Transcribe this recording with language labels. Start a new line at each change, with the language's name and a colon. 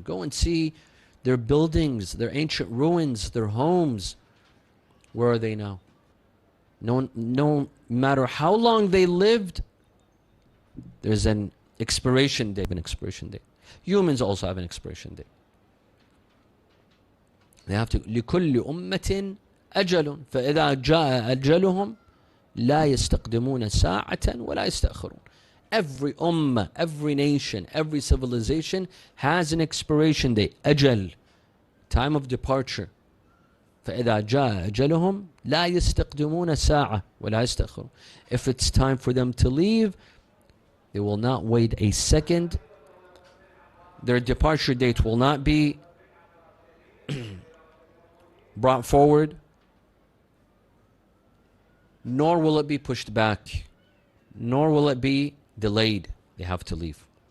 English: Go and see their buildings, their ancient ruins, their homes. Where are they now? No matter how long they lived, there's an expiration date. Humans also have an expiration date. They have to
Arabic: لكل أمة أجل فإذا جاء أجلهم لا يستقدمون ساعة ولا يستأخرون.
English: Every ummah, every nation, every civilization has an expiration date. أجل, time of departure.
Arabic: فإذا جاء أجلهم لا يستقدمون ساعة ولا يستأخرون.
English: If it's time for them to leave, they will not wait a second. Their departure date will not be brought forward, nor will it be pushed back, nor will it be delayed. They have to leave.